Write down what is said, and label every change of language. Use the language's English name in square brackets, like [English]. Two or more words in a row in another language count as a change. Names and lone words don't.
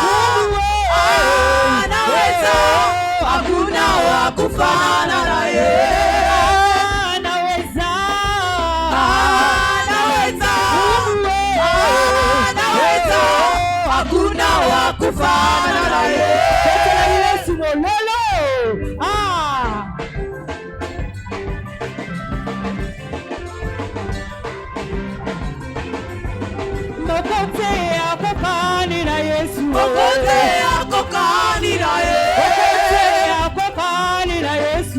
[Swahili] Anaweza. Hakuna wakufanana yeye. Anaweza. Anaweza. Anaweza. Hakuna wakufanana yeye. [Lingala] Betela Yesu lolo. Mokote akokani na Yesu. Mokote akokani na Yesu. Mokote akokani na Yesu.